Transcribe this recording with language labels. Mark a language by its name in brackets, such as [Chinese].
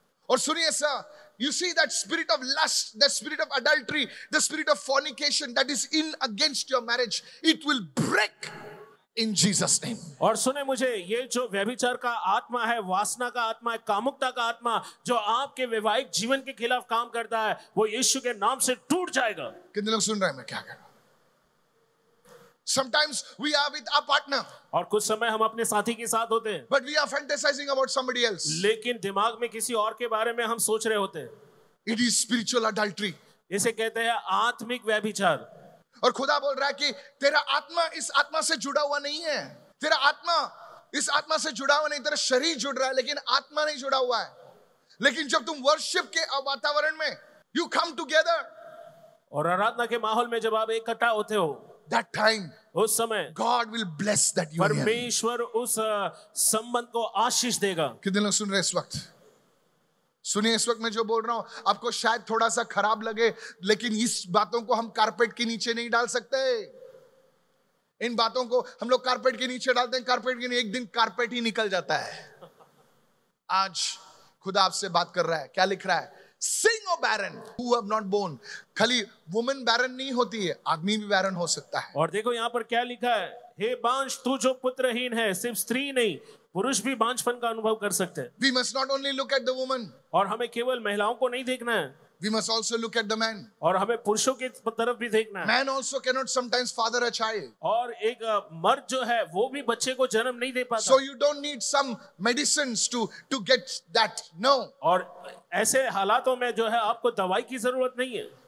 [Hindi] और सुनिए sir, [English] you see that spirit of lust, the spirit of adultery, the spirit of fornication that is in against your marriage, it will break in Jesus name. [Hindi] और सुने मुझे, ये जो व्यभिचार का आत्मा है, वासना का आत्मा है, कामुकता का आत्मा जो आपके वैवाहिक जीवन के खिलाफ काम करता है, वो यीशु के नाम से टूट जाएगा। कितने लोग सुन रहे हैं मैं क्या कह रहा हूं? [English] Sometimes we are with our partner, [Hindi] और कुछ समय हम अपने साथी के साथ होते हैं, [English] but we are fantasizing about somebody else. [Hindi] लेकिन दिमाग में किसी और के बारे में हम सोच रहे होते हैं। [English] It is spiritual adultery. [Hindi] इसे कहते हैं आत्मिक व्यभिचार। और खुदा बोल रहा है कि तेरा आत्मा इस आत्मा से जुड़ा हुआ नहीं है। तेरा आत्मा इस आत्मा से जुड़ा हुआ नहीं, तेरा शरीर जुड़ रहा है लेकिन आत्मा नहीं जुड़ा हुआ है। लेकिन जब तुम वर्शिप के वातावरण में [English] you come together, [Hindi] और आराधना के माहौल में जब आप इकट्ठा होते हो, [English] that time [Hindi] उस समय [English] God will bless that union. [Hindi] परमेश्वर उस संबंध को आशीष देगा। कितने लोग सुन रहे हैं इस वक्त? सुनिए, इस वक्त मैं जो बोल रहा हूं आपको शायद थोड़ा सा खराब लगे, लेकिन इस बातों को हम कारपेट के नीचे नहीं डाल सकते। इन बातों को हम लोग कारपेट के नीचे डालते हैं, कारपेट के, एक दिन कारपेट ही निकल जाता है। आज खुदा आपसे बात कर रहा है। क्या लिख रहा है? [English] Sing, O barren who have not born. [Hindi] खाली वुमन बैरन नहीं होती है, आदमी भी बैरन हो सकता है। और देखो यहाँ पर क्या लिखा है, हे बांझ तू जो पुत्रहीन है, सिर्फ स्त्री नहीं पुरुष भी बांझपन का अनुभव कर सकते हैं। [English] We must not only look at the woman, [Hindi] और हमें केवल महिलाओं को नहीं देखना है, [English] we must also look at the man. [Hindi] और हमें पुरुषों की तरफ भी देखना है। [English] Man also cannot sometimes father a child. [Hindi] और एक मर्द जो है वो भी बच्चे को जन्म नहीं दे पाता। [English] So you don't need some medicines to get that. No. [Hindi] और ऐसे हालातों में जो है आपको दवाई की जरूरत नहीं है।